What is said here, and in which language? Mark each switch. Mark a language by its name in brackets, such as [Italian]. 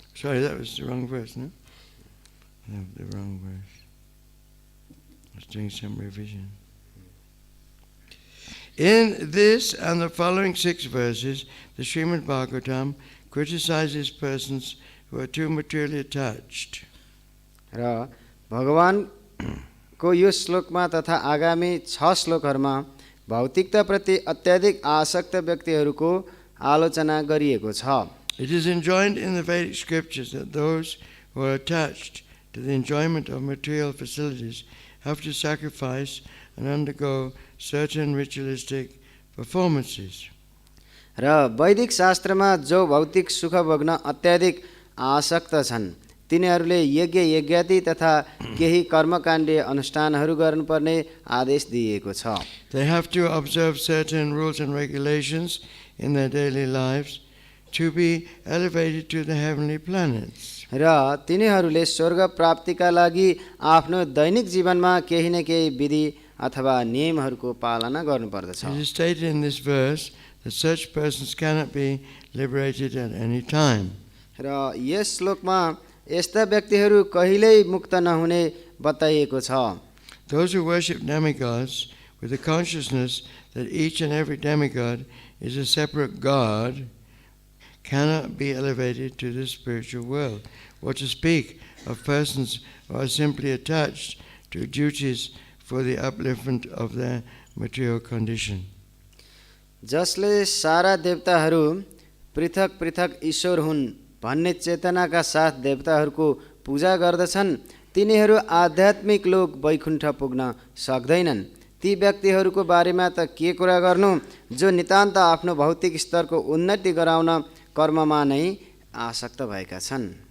[English] Sorry, that was the wrong verse, no? No, the wrong verse. I was doing some revision. In this and the following 6 verses, the Srimad Bhagavatam criticizes persons who are too materially attached. [Nepali] र भगवानको यो श्लोकमा तथा आगामी 6 श्लोकहरूमा भौतिकताप्रति अत्याधिक आसक्त व्यक्तिहरूको आलोचना गरिएको छ। [English] It is enjoined in the Vedic scriptures that those who are attached to the enjoyment of material facilities have to sacrifice and undergo certain ritualistic performances. [Nepali] र वैदिक शास्त्रमा जो भौतिक सुख भोग्न अत्याधिक आसक्त छन् तिनीहरूले यज्ञ यज्ञादि तथा केही कर्मकाण्डीय अनुष्ठानहरू गर्नुपर्ने आदेश दिएको छ। [English] They have to observe certain rules and regulations in their daily lives to be elevated to the heavenly planets. [Nepali] र तिनीहरूले स्वर्ग प्राप्तिका लागि आफ्नो दैनिक जीवनमा केही न केही विधि अथवा नियमहरूको पालना गर्नुपर्दछ। [English] It is stated in this verse that such persons cannot be liberated at any time. [Nepali] र यस श्लोकमा यस्ता व्यक्तिहरू कहिल्यै मुक्त नहुने बताइएको छ। [English] Those who worship demigods with the consciousness that each and every demigod is a separate god cannot be elevated to the spiritual world. What to speak of persons who are simply attached to duties for the upliftment of their material condition. [Nepali] जसले सारा देवताहरू पृथक पृथक ईश्वर हुन् भन्ने चेतनाका साथ देवताहरूको पूजा गर्दछन् तिनीहरू आध्यात्मिक लोक वैकुण्ठ पुग्न सक्दैनन्। ती व्यक्तिहरूको बारेमा त के कुरा गर्नु जो नितान्त आफ्नो भौतिक स्तरको उन्नति गराउन कर्ममा नै आसक्त भएका छन्।